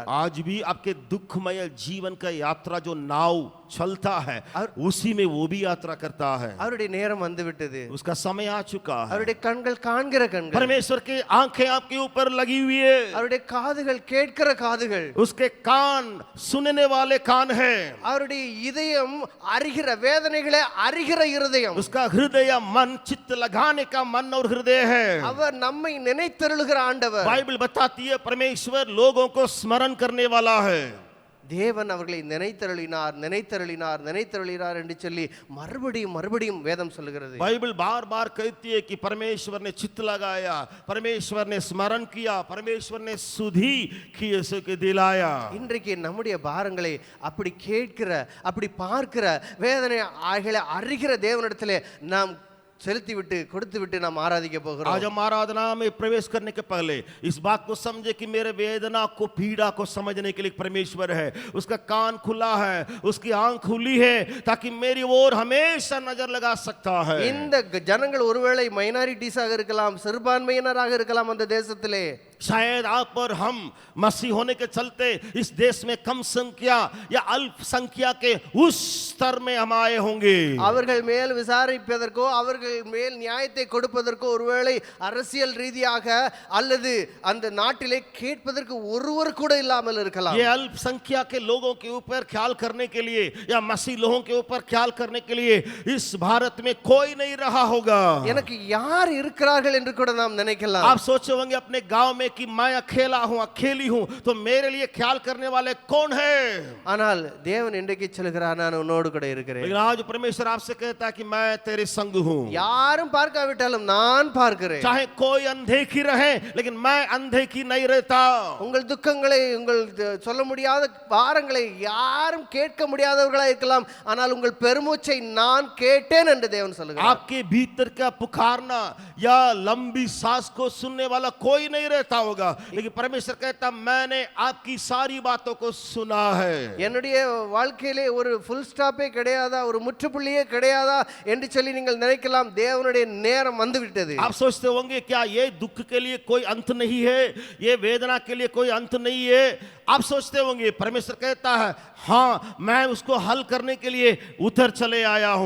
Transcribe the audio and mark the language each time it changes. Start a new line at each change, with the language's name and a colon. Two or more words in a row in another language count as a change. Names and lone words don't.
Hindi: आज भी आपके दुखमय जीवन का यात्रा जो नाव चलता है उसी में वो भी यात्रा करता है.
Tamil: அவருடைய நேரம் வந்துவிட்டது.
Hindi: उसका समय आ चुका है.
Tamil: அவருடைய கண்கள் காண்கிற கண்கள்,
Hindi: परमेश्वर की आंखें आपके ऊपर लगी हुई है.
Tamil: அவருடைய காதுகள் கேட்கிற காதுகள்,
Hindi: उसके कान सुनने वाले कान है.
Tamil: அவருடைய இதயம் அறிகிற வேதனைகளை அறிகிற இருதயம்.
Hindi: उसका हृदय मन चित्त लगाने का मन और हृदय है.
Tamil: அவர் நம்மை நினைத்தருளுகிற ஆண்டவர்.
Hindi: बाइबल बताती है परमेश्वर लोगों को स्मरण करने वाला है.
Tamil: தேவன் அவர்களை நினைத்தருளினார், நினைத்தருளினார், நினைத்தருளினார் என்று சொல்லி மறுபடியும் மறுபடியும் வேதம் சொல்லுகிறது.
Hindi: बाइबल बार बार कहती है कि परमेश्वर ने चित्त लगाया, परमेश्वर ने स्मरण किया, परमेश्वर ने सुधि की के दिलाया.
Tamil: இன்றைக்கு நம்முடைய பாரங்களை அப்படி கேட்கிற, அப்படி பார்க்கிற, வேதனை ஆகிற அறிகிற தேவனிடத்திலே நாம் செலுத்தி விட்டு கொடுத்து விட்டு நாம் ஆராதிக்க போகிறோம்.
Hindi: आज हम आराधना में प्रवेश करने के पहले इस बात को समझे कि मेरे वेदना को, पीड़ा को समझने के लिए परमेश्वर है. उसका कान खुला है, उसकी आंख खुली है ताकि मेरी ओर हमेशा नजर लगा सकता है.
Tamil: இந்த ஜனங்கள் ஒருவேளை மைனாரிட்டிஸாக இருக்கலாம், சிறுபான்மையினராக இருக்கலாம் அந்த தேசத்திலே.
Hindi: शायद आप और हम मसीह होने के चलते इस देश में कम संख्या या अल्पसंख्या के उस स्तर में हम आए होंगे.
Tamil: அவர்கள் மேல் விசாரிப்பதற்கோ, அவர்கள் மேல் நியாயத்தை கொடுப்பதற்கோ ஒருவேளை அரசியல் ரீதியாக அல்லது அந்த நாட்டிலே கேட்பதற்கு ஒருவர் கூட இல்லாமல் இருக்கலாம்.
Hindi: ये अल्पसंख्या के लोगों के ऊपर ख्याल करने के लिए या मसीह लोगों के ऊपर ख्याल करने के लिए इस भारत में कोई नहीं रहा होगा.
Tamil: எனக்கு யார் இருக்கிறார்கள் என்று கூட நாம் நினைக்கலாம்.
Hindi: आप सोचे होंगे अपने गांव में कि मैं अकेला हूं, अकेली हूं, तो मेरे लिए ख्याल करने वाले कौन है?
Tamil: ஆனால் தேவன் இன்றைக்கு சொல்கிறார், நான் உன்னோடு கூட இருக்கிறேன்.
Hindi: लेकिन आज परमेश्वर आपसे कहता है कि मैं तेरे संग हूं.
Tamil: யாரும் பார்க்காவிட்டாலும் நான் பார்க்கிறேன்.
Hindi: चाहे कोई अनदेखी रहे लेकिन मैं अनदेखी नहीं रहता.
Tamil: உங்கள் துக்கங்களை, உங்கள் சொல்ல முடியாத பாரங்களை யாரும் கேட்க முடியாதவர்களாக இருக்கலாம், ஆனால் உங்கள் பெருமூச்சை நான் கேட்டேன் என்று தேவன் சொல்லுகிறார்.
Hindi: आपके भीतर का पुकारना या लंबी सांस को सुनने वाला कोई नहीं रहता. रखा होगा, लेकिन परमेश्वर कहता मैंने आपकी सारी बातों को सुना है।
Tamil: என்னுடைய வாழ்க்கையிலே ஒரு
English: full stop
Tamil: கிடையாதா, ஒரு முற்றுப்புள்ளியே கிடையாதா என்று சொல்லி நீங்கள் நினைக்கலாம். தேவனுடைய நேரம் வந்து விட்டது.
Hindi: आप सोचते होंगे क्या ये दुख के लिए कोई अंत नहीं है, ये वेदना के लिए कोई अंत नहीं है। आप सोचते होंगे, परमेश्वर कहता है हाँ मैं उसको हल करने के लिए उतर चले आया हूं।